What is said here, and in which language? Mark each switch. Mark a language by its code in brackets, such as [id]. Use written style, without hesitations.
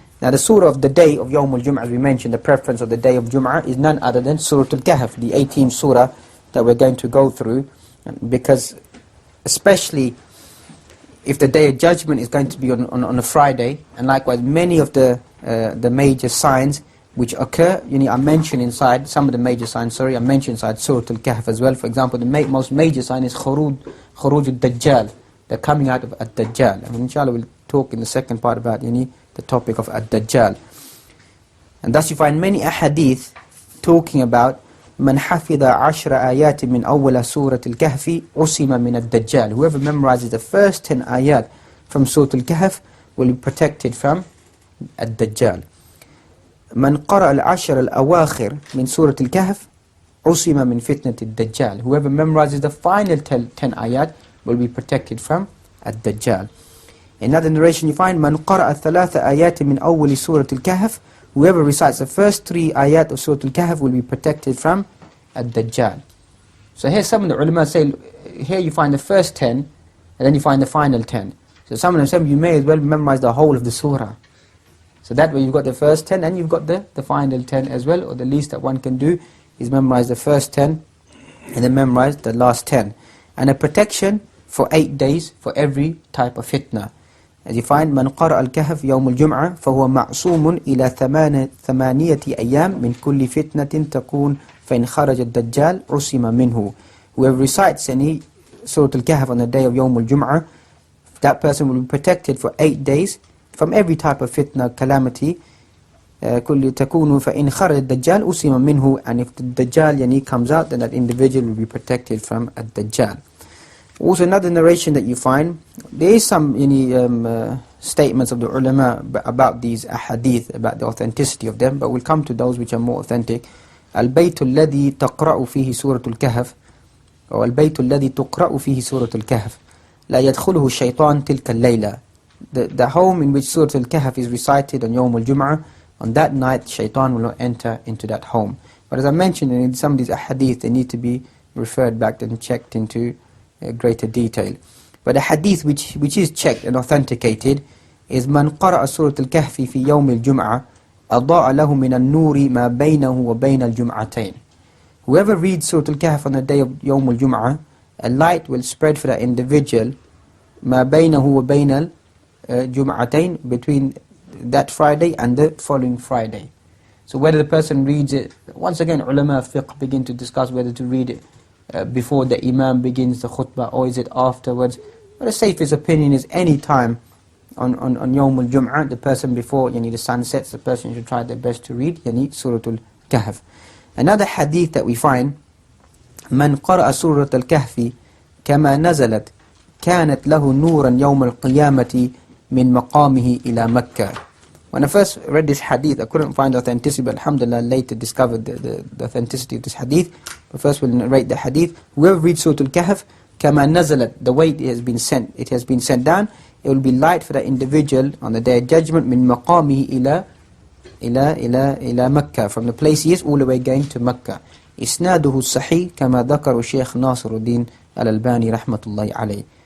[en] Now the surah of the day of Yawmul Jum'ah, as we mentioned, the preference of the day of Jum'ah is none other than Surah Kahf, the 18th surah that we're going to go through, because especially if the day of judgment is going to be on a Friday, and likewise many of the major signs which occur, I mentioned inside, some of the major signs, I mentioned inside Surah Kahf as well. For example, the most major sign is Khuruj al-Dajjal, the coming out of al-Dajjal. And inshallah we'll talk in the second part about the topic of al-Dajjal. And thus you find many ahadith talking about [ar] من حفظ عشر آيات من أول سورة الكهف عصم من الدجال. [en] Whoever memorizes the first 10 ayat from Surah Al-Kahf will be protected from الدجال. [ar] من قرأ العشر الأواخر من سورة الكهف عصم من فتنة الدجال. [en] Whoever memorizes the final 10 ayat will be protected from الدجال. In another narration you find [ar] من قرأ ثلاث آيات من أول سورة الكهف. [en] Whoever recites the first 3 ayat of Surah Al-Kahf will be protected from Ad-Dajjal. So here some of the ulama say, here you find the first 10, and then you find the final 10. So some of them say, you may as well memorize the whole of the surah. So that way you've got the first 10, and you've got the final 10 as well, or the least that one can do is memorize the first 10, and then memorize the last 10. And a protection for 8 days for every type of fitna. As you find, [ar] من قرأ الكهف يوم الجمعة فهو معصوم إلى ثمانية أيام من كل فتنة تكون فإن خرج الدجال عصم منه. [en] Whoever recites any Surah Al-Kahf on the day of Yawm al-Jum'ah, that person will be protected for 8 days from every type of fitna, calamity. [ar] كل تكون فإن خرج الدجال عصم منه. [en] And if the Dajjal comes out, then that individual will be protected from a Dajjal. Also another narration that you find, there is some statements of the ulama about these ahadith, about the authenticity of them, but we'll come to those which are more authentic. [ar] البيت الذي تقرأ فيه سورة الكهف أو البيت الذي تقرأ فيه سورة الكهف لا يدخله الشيطان تلك الليلة. [en] The home in which Surah Al-Kahf is recited on Yawm al-Jum'ah, on that night shaitan will not enter into that home. But as I mentioned, in some of these ahadith, they need to be referred back and checked into greater detail. But a hadith which is checked and authenticated is [ar] من قرأ سورة الكهف في يوم الجمعة أضاء له من النور ما بينه وبين الجمعتين. [en] Whoever reads Surah Al-Kahf on the day of Yawm al-Jum'ah, a light will spread for that individual [ar] ما بينه وبين الجمعتين, [en] between that Friday and the following Friday. So whether the person reads it, once again ulama of fiqh begin to discuss whether to read it before the imam begins the khutbah or is it afterwards. But the safest opinion is any time on Yawm al-Jum'ah, the person before the sun sets, the person should try their best to read Surah Al-Kahf. Another hadith that we find, [ar] من قرأ سورة الكهف كما نزلت كانت له نورا يوم القيامة من مقامه إلى مكة. [en] When I first read this hadith, I couldn't find authenticity, but alhamdulillah later discovered the authenticity of this hadith. But first we'll narrate the hadith. Whoever reads Surah Al-Kahf, [ar] كما نزلت, [en] the way it has been sent down, it will be light for that individual on the day of judgment [ar] من مقامه إلى مكة, [en] from the place he is all the way going to Mecca. [ar] إسناده الصحيح كما ذكر الشيخ ناصر الدين الألباني رحمة الله عليه.